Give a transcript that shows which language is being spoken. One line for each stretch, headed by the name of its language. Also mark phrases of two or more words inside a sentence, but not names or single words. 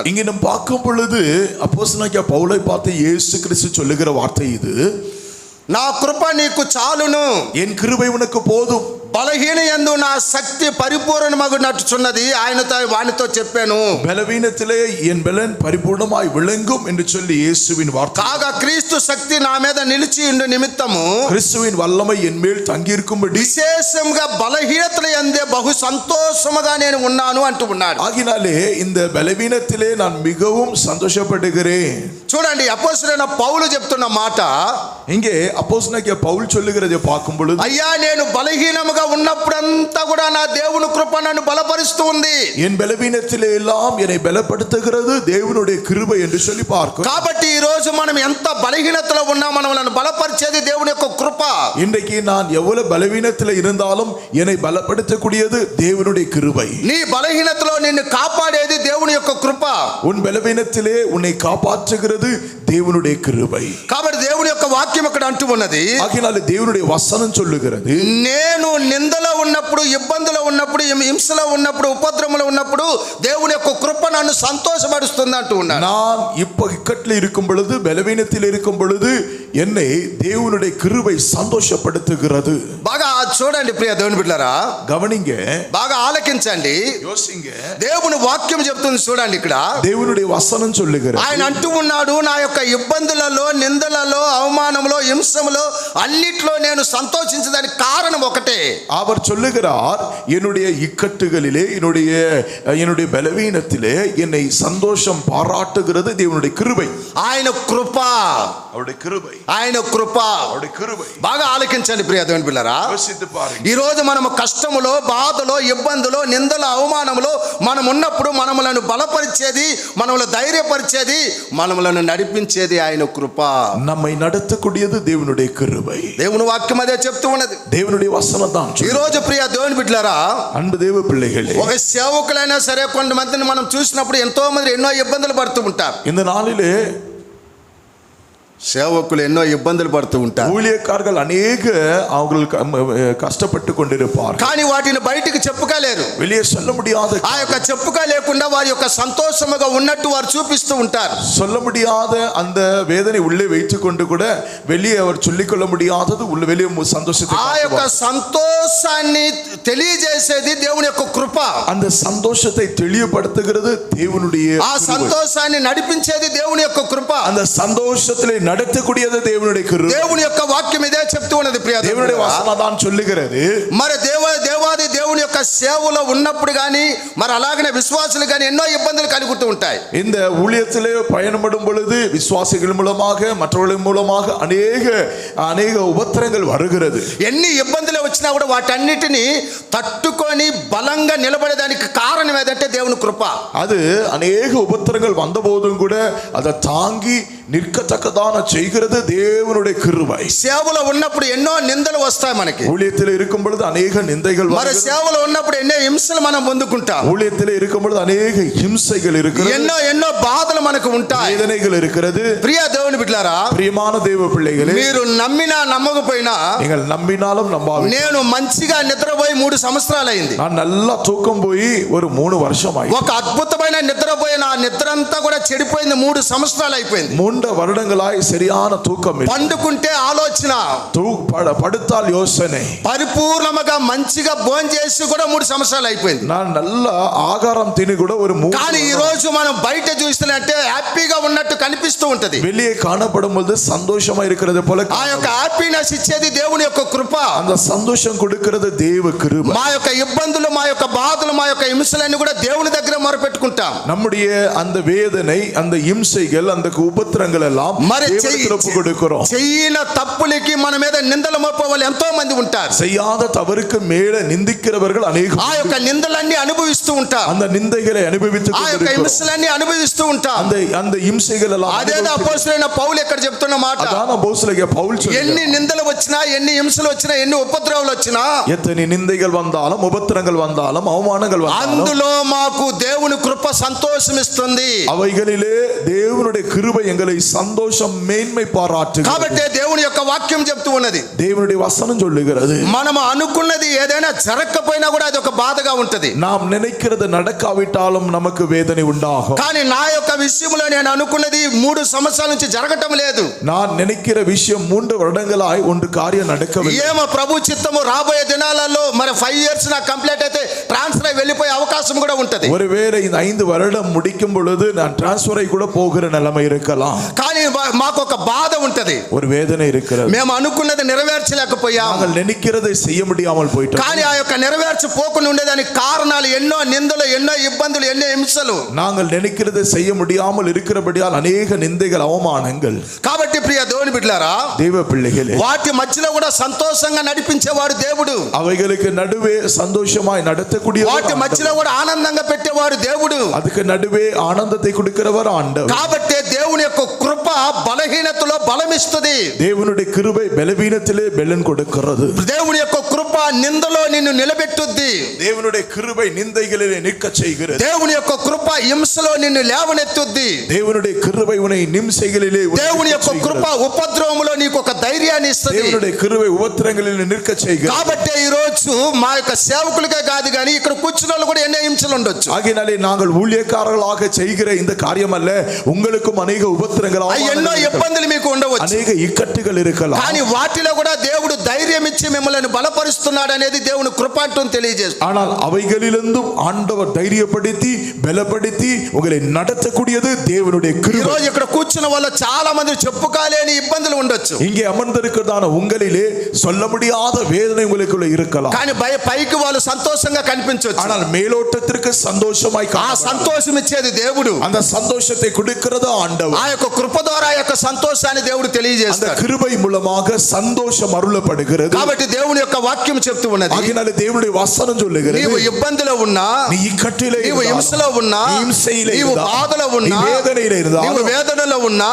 Tamil: இங்கே நாம் பார்க்கும் பொழுது அப்போஸ்தலனாகிய பவுலை பார்த்து இயேசு கிறிஸ்து சொல்லுகிற வார்த்தை இது,
Telugu: నా కృప నీకు చాలును,
Tamil: என் கிருபை உனக்கு போதும்.
Telugu: బలహీన యందు నా శక్తి పరిపూర్ణమగునట్టుచున్నది వానితో చెప్పాను.
Tamil: பலவீனத்திலே என் பலன் பரிபூர்ணமாய் விளங்கும் என்று சொல்லி இயேசுவின் வார்த்தை.
Telugu: కాగా క్రీస్తు శక్తి నా మీద నిలిచి ఉండు నిమిత్తము
Tamil: கிறிஸ்துவின் வல்லமை என் மேல் தங்கி இருக்கும்படி
Telugu: విశేషంగా బలహీనతల యందే బహు సంతోషముగా నేను ఉన్నాను అంటూ ఉన్నాడు.
Tamil: ஆகினாலே இந்த பலவீனத்திலே நான் மிகவும் சந்தோஷப்படுகிறேன்.
Telugu: చూడండి, అపోస్తలుడైన పౌలు చెప్తున్న మాట,
Tamil: இங்கே அப்போஸ்தலனாகிய பவுல் சொல்லுகிறதை பார்க்கும் பொழுது,
Telugu: అయ్యా నేను బలహీనముగా ఉన్నప్పుడంతా కూడా నా దేవుని కృప నన్ను బలపరుస్తూ ఉంది.
Tamil: என் பலவீனத்திலே எல்லாம் என்னை பலப்படுத்துகிறது தேவனுடைய கிருபை என்று சொல்லி பார்க்கிறோம்.
Telugu: కాబట్టి ఈ రోజు మనం ఎంత బలహీనతలో ఉన్నా మనల్ని బలపరిచేది దేవుని యొక్క కృప.
Tamil: இன்றைக்கு நான் எவ்வளவு பலவீனத்தில் இருந்தாலும் என்னை பலப்படுத்தக்கூடியது தேவனுடைய கிருபை.
Telugu: నీ బలహీనతలో నిన్ను కాపాడేది దేవుని యొక్క కృప.
Tamil: உன் பலவீனத்திலே உன்னை காப்பாற்றுகிறது கொடுக்கிறது தேவனுடைய கிருபை.
Telugu: కాబట్టి దేవుని యొక్క వాక్యం ఇక్కడ అంటూ ఉన్నది,
Tamil: ஆகையினால தேவனுடைய வசனம் சொல்லுகிறது,
Telugu: నేను నిందలో ఉన్నప్పుడు, ఇబ్బందులో ఉన్నప్పుడు, హింసలో ఉన్నప్పుడు, ఉపద్రవంలో ఉన్నప్పుడు దేవుని యొక్క కృప నన్ను సంతోషపరుస్తుంది అంటూ ఉన్నాడు.
Tamil: நான் இப்ப இக்கட்டில் இருக்கும் பொழுது, பலவீனத்தில் இருக்கும் பொழுது என்னை தேவனுடைய கிருபை சந்தோஷப்படுத்துகிறது.
Telugu: బాగా చూడండి ప్రియ దేవుని బిడ్డలారా,
Tamil: கவனிங்க,
Telugu: బాగా ఆలకించండి,
Tamil: யோசிங்க.
Telugu: దేవుని వాక్యం చెప్తుంది చూడండి. ఇక్కడ
Tamil: தேவனுடைய வசனம் சொல்லுகிறது,
Telugu: ఆయన అంటూ ఉన్నాడు, నా యొక్క ఇబ్బందులలో, నిందలలో, అవమానంలో, హింసలో అన్నిట్లో నేను సంతోషించడానికి కారణం ఒకటే.
Tamil: அவர் சொல்லுகிறார், என்னுடைய இக்கட்டுகளிலே, என்னுடைய பலவீனத்திலே என்னை சந்தோஷம் பாராட்டுகிறது தேவனுடைய கிருபை.
Telugu: ఆయన కృప,
Tamil: அவருடைய கிருபை,
Telugu: ఆయన కృప.
Tamil: அவருடைய கிருபை.
Telugu: బాగా ఆలకించండి ప్రియ దేవుని బిడ్డలారా,
Tamil: யோசித்து பாருங்க.
Telugu: ఈ రోజు మనము కష్టములో, బాధలో, ఇబ్బందులో, నిందలో, అవమానంలో మనం ఉన్నప్పుడు మనములను బలపరిచేది, మనములను ధైర్యపరిచేది, మనములను నడిపించేది ఆయన కృప.
Tamil: நம்மை நடத்தக்கூடியது தேவனுடைய கிருபை.
Telugu: దేవుని వాక్యం అదే చెప్తూ ఉన్నది.
Tamil: தேவனுடைய வசனம் தான்.
Telugu: ఈ రోజు ప్రియ దేవుని బిడ్డలారా,
Tamil: அன்பு தேவ பிள்ளைகளே,
Telugu: ఒక సేవకులైనా సరే కొంతమందిని మనం చూసినప్పుడు ఎంతో మంది ఎన్నో ఇబ్బందులు పడుతూ ఉంటారు.
Tamil: இந்த நாளிலே
Telugu: సేవకులు ఎన్నో ఇబ్బందులు పడుతూ ఉంటారు,
Tamil: ஊழியக்காரர்கள் அநேக அவங்களுக்கு கஷ்டப்பட்டு கொண்டிருப்பார்.
Telugu: కానీ వాటిని బయటికి చెప్పుకోలేరు.
Tamil: வெளியே சொல்ல முடியாத,
Telugu: ఆ యొక్క చెప్పుక లేకుండా వారి యొక్క సంతోషముగా ఉన్నట్టు వారు చూపిస్తూ ఉంటారు.
Tamil: சொல்ல முடியாத அந்த வேதனை உள்ளே வைத்துக் கொண்டு கூட வெளியே அவர் சொல்லிக்கொள்ள முடியாதது உள்ள வெளியே சந்தோஷத்தை,
Telugu: ఆ యొక్క సంతోషాన్ని తెలియజేసేది దేవుని యొక్క కృప.
Tamil: அந்த சந்தோஷத்தை தெளிவுபடுத்துகிறது தேவனுடைய,
Telugu: ఆ సంతోషాన్ని నడిపించేది దేవుని యొక్క కృప.
Tamil: அந்த சந்தோஷத்திலே நடத்தக்கூடியது தேவனுடைய கிருபை.
Telugu: దేవుని యొక్క వాక్యం ఇదే చెప్తూ ఉన్నది ప్రియ
Tamil: தேவனுடைய வசனம் தான் சொல்லுகிறது.
Telugu: మరి దేవాది దేవుని యొక్క సేవలో ఉన్నప్పుడు కానీ, మరి అలాగనే విశ్వాసులు కానీ ఎన్నో ఇబ్బందులు కలుగుతూ ఉంటాయి.
Tamil: இந்த ஊழியத்திலே பயணப்படும் பொழுது விசுவாசிகள் மூலமாக, மற்றவர்கள் மூலமாக அநேக உபத்திரங்கள் வருகிறது.
Telugu: ఎన్ని ఇబ్బందులు వచ్చినా కూడా వాటన్నిటిని తట్టుకొని బలంగా నిలబడేదానికి కారణం ఏదంటే దేవుని కృప.
Tamil: அது அநேக உபத்திரங்கள் வந்த போதும் கூட அதை தாங்கி நிற்கத்தக்கதான செய்கிறது தேவனுடைய கிருபை.
Telugu: సేవలో ఉన్నప్పుడు ఎన్నో నిందలు వస్తాయి మనకి,
Tamil: ஊழியத்தில் இருக்கும் பொழுது அநேக நிந்தைகள்
Telugu: మరి సేవలో ఉన్నప్పుడు ఎన్నో హింసలు మనం పొందుకుంటాం,
Tamil: ஊழியத்தில் இருக்கும் பொழுது அநேக ஹிம்சைகள் இருக்கிறது,
Telugu: ఎన్నో బాధలు మనకు ఉంటాయి,
Tamil: வேதனைகள் இருக்கிறது.
Telugu: ప్రియ దేవుని బిడ్డలారా,
Tamil: பிரியமான தேவ பிள்ளைகளே,
Telugu: మీరు నమ్మినా నమ్మకపోయినా,
Tamil: நீங்கள் நம்பினாலும் நம்பாவிட்டாலும்,
Telugu: నేను మంచిగా నిద్రపోయి 3 సంవత్సరాలు అయింది.
Tamil: நான் நல்லா தூக்கம் போய் ஒரு 3 வருஷம் ஆயிடுச்சு.
Telugu: ఒక అద్భుతమైన నిద్రపోయి నా నిద్ర అంతా కూడా చెడిపోయింది. 3 సంవత్సరాలు అయిపోయింది.
Tamil: 3 வருடங்களாய் சரியான தூக்கம் இல்லை.
Telugu: పండుకుంటే ఆలోచన,
Tamil: படுத்தால் யோசனை,
Telugu: పరిపూర్ణముగా మంచిగా భోజనం చేసి కూడా 3 సంవత్సరాలు అయిపోయింది.
Tamil: நான் நல்ல ஆகாரம்
Telugu: తిని కూడా
Tamil: ஒரு 3.
Telugu: కానీ ఈ రోజు మనం బయట చూస్తున్నట్టే హ్యాపీగా ఉన్నట్టు కనిపిస్తూ ఉంటది.
Tamil: வெளியே காணப்படும் பொழுது சந்தோஷமா இருக்கிறது போல,
Telugu: ఆ యొక్క హ్యాపీనెస్ ఇచ్చేది దేవుని యొక్క కృప.
Tamil: அந்த சந்தோஷம் கொடுக்கிறது தேவ கிருபை.
Telugu: మా యొక్క ఇబ్బందులు, మా యొక్క బాధలు, మా యొక్క హింసలన్నీ కూడా దేవుని దగ్గర మొరపెట్టుకుంటాం.
Tamil: நம்முடைய அந்த வேதனை, அந்த இம்சைகள், அந்த உபத்திரங்கள் எல்லாம்
Telugu: మరి
Tamil: தேவனுக்கு ஒப்பு கொடுக்கிறோம்.
Telugu: చెయ్యిన తప్పులకి మన మీద నిందలు మోపే వాళ్ళు ఎంతో మంది ఉంటారు.
Tamil: செய்யாத தவறுக்கு மேல நிந்திக்கிறவர்கள் அநேகம்.
Telugu: ఆ యొక్క నిందలన్నీ అనుభవిస్తూ ఉంటారు,
Tamil: அந்த నిందைகளை అனுభవిத்து
Telugu: ఆ యొక్క హింసలన్నీ అనుభవిస్తూ ఉంటారు.
Tamil: அந்த இம்சைகள் எல்லாம்
Telugu: అదేదో అపోస్తలుడైన పౌలు ఎక్కడ చెప్తున్న మాట,
Tamil: அதான அப்போஸ்தலனாகிய பவுல் சொல்றார்,
Telugu: ఎన్ని నిందలు వచ్చినా, ఎన్ని హింసలు వచ్చినా, ఎన్ని ఉపద్రవాలు వచ్చినా,
Tamil: எத்தனை நிந்தைகள் வந்தாலும், உபத்திரங்கள் வந்தாலும், அவமானங்கள் வந்தாலும்,
Telugu: అందులో మాకు దేవుని కృప సంతోషం ఇస్తుంది.
Tamil: அவைகளிலே தேவனுடைய கிருபை எங்களை சந்தோஷம் மேன்மை பாராட்டுகிறது.
Telugu: కాబట్టి దేవుని యొక్క వాక్యం చెప్తూ ఉన్నది,
Tamil: தேவனுடைய வசனம் சொல்லுகிறது,
Telugu: మనము అనుకున్నది ఏదైనా జరగకపోయినా కూడా అది ఒక బాధగా ఉంటది.
Tamil: நாம் நினைக்கிறது நடக்காவிட்டாலும் நமக்கு வேதனை உண்டாகும்.
Telugu: కానీ నా యొక్క విషయంలో నేను అనుకున్నది 3 సంవత్సరాల నుంచి జరగటం లేదు.
Tamil: நான் நினைக்கிற விஷயம் 3 வருடங்களாய் ஒன்று காரியம் நடக்கவில்லை.
Telugu: ఏమో ప్రభు చిత్తము రాబోయే దినాలలో మరి 5 years నా కంప్లీట్ అయితే ట్రాన్స్ఫర్ అయి వెళ్ళిపోయే అవకాశం కూడా ఉంటది.
Tamil: ஒருவேளை இந்த 5 வருடம் முடிக்கும் பொழுது நான் டிரான்ஸ்ஃபர் ஆகி கூட போகிற நிலைமை இருக்கலாம்.
Telugu: కానీ మాకు ఒక బాధ ఉంటది,
Tamil: ஒரு వేదனை இருக்கிறது.
Telugu: మేము అనుకున్నది నెరవేర్చలేకపోయాం.
Tamil: நாங்கள் நினைக்கிறதை செய்ய முடியாமல் போயிட்டோம்.
Telugu: కానీ ఆ యొక్క నెరవేర్చపోకుండా ఉండేదానికి కారణాలు ఎన్నో నిందలు, ఎన్నో ఇబ్బందులు, ఎన్నో హింసలు.
Tamil: நாங்கள் நினைக்கிறதை செய்ய முடியாமல் இருக்கிறபடியால் அநேக நிந்தைகள், அவமானங்கள்.
Telugu: కాబట్టి ప్రియ దేవుని బిడ్డలారా,
Tamil: தேவ பிள்ளைகளே,
Telugu: వాటి మధ్యలో కూడా సంతోషంగా నడిపించేవాడు దేవుడు.
Tamil: அவைகளுக்கு நடுவே சந்தோஷமாய் நடத்தக்கூடிய,
Telugu: వాటి మధ్యలో కూడా ఆనందంగా పెట్టేవాడు దేవుడు.
Tamil: அதுக்கு நடுவே ஆனந்தத்தை கொடுக்கிறவர் ஆண்டவர்.
Telugu: కాబట్టి దేవుని యొక్క కృప బలహీనతలో బలమిస్తుంది.
Tamil: தேவனுடைய கிருபை பலவீனத்திலே பலன் கொடுக்கிறது.
Telugu: దేవుని యొక్క కృప నిందలో నిన్ను నిలబెట్టుద్ది.
Tamil: தேவனுடைய கிருபை நிந்தைகளிலே நிற்க செய்கிறது.
Telugu: దేవుని యొక్క కృప హింసలో నిన్ను లేవనెత్తుద్ది.
Tamil: தேவனுடைய கிருபை உன்னை நிம்சைகளிலே
Telugu: దేవుని యొక్క కృప ఉపద్రవములో నీకు ఒక ధైర్యాన్ని ఇస్తుంది.
Tamil: தேவனுடைய கிருபை உபத்திரங்களிலே நிற்க செய்கிறது.
Telugu: కాబట్టి ఈ రోజు మా యొక్క సేవకులకే కాదు కానీ ఇక్కడ కూర్చున్న వాళ్ళు కూడా ఎన్నో హింసలు ఉండొచ్చు.
Tamil: ஆகையினாலே நாங்கள் ஊழியக்காரர்களாக செய்கிற இந்த காரியம் அல்ல, உங்களுக்கும் அநேக உபத்திரங்கள்
Telugu: ఎన్నో ఇబ్బందులు మీకు ఉండవచ్చు,
Tamil: அநேக இக்கட்டுகள் இருக்கலாம்.
Telugu: కానీ వాటిలో కూడా దేవుడు ధైర్యం ఇచ్చి మిమ్మల్ని బలపరుస్తున్నాడు అనేది దేవుని కృప అంటూ తెలియజేస్తుంది.
Tamil: ஆனால் அவைகளிலிருந்தும் ஆண்டவர் தைரியப்படுத்தி பலப்படுத்தி உங்களை நடத்தக்கூடியது தேவனுடைய
Telugu: ఈ
Tamil: கிருபை.
Telugu: రోజు ఇక్కడ కూర్చున్న వాళ్ళు చాలా మంది చెప్పుకోలేని ఇబ్బందులు ఉండొచ్చు,
Tamil: இங்கே அமர்ந்திருக்கிறதான உங்களிலே சொல்ல முடியாத வேதனை உங்களுக்குள்ள இருக்கலாம்.
Telugu: కానీ పైకి వాళ్ళు సంతోషంగా కనిపించవచ్చు.
Tamil: ஆனால் மேலோட்டத்திற்கு சந்தோஷமாய்
Telugu: ఆ సంతోషం ఇచ్చేది దేవుడు.
Tamil: அந்த சந்தோஷத்தை கொடுக்கிறது ஆண்டவர்.
Telugu: ఆ యొక్క కృప ద్వారా ఆ యొక్క సంతోషాన్ని దేవుడు
Tamil: அந்த
Telugu: తెలియజేస్తాడు.
Tamil: கிருபை மூலமாக சந்தோஷம் அருளப்படுகிறது.
Telugu: కాబట్టి దేవుని యొక్క వాక్యం చెప్తూ ఉన్నది,
Tamil: ஆகையினாலே தேவனுடைய வசனம் சொல்லுகிறது,
Telugu: నీవు ఇబ్బందిలో ఉన్నా,
Tamil: நீ இக்கட்டிலே
Telugu: నీవు హింసలో ఉన్నా,
Tamil: நீ இம்சையிலே
Telugu: నీవు
Tamil: இருந்தால்,
Telugu: బాధలో
Tamil: நீ
Telugu: ఉన్నా,
Tamil: வேதனையிலே இருந்தால்,
Telugu: నీవు వేదనలో ఉన్నా,